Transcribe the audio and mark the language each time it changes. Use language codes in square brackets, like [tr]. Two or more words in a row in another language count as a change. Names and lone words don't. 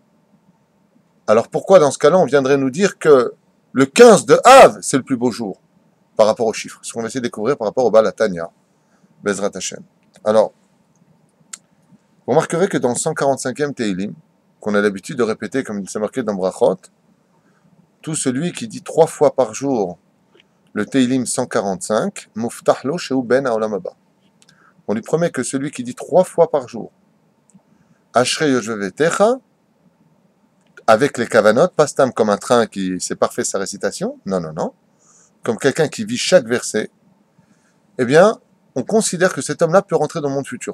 [fr] Alors pourquoi dans ce cas-là, on viendrait nous dire que le 15 de Av, c'est le plus beau jour par rapport aux chiffres? Ce qu'on va essayer de découvrir par rapport au Balatania, [he] בעזרת השם. [fr] Alors, vous remarquerez que dans le 145e Teilim, qu'on a l'habitude de répéter comme c'est marqué dans Brachot, tout celui qui dit 3 fois par jour le Teilim 145, [he] מובטח לו שהוא בן העולם הבא. [fr] On lui promet que celui qui dit 3 fois par jour, [he] אשרי יושבי ביתך, [fr] avec les kavanot, pas stam comme un train qui c'est parfait sa récitation, non, comme quelqu'un qui vit chaque verset, eh bien, on considère que cet homme-là peut rentrer dans le monde futur.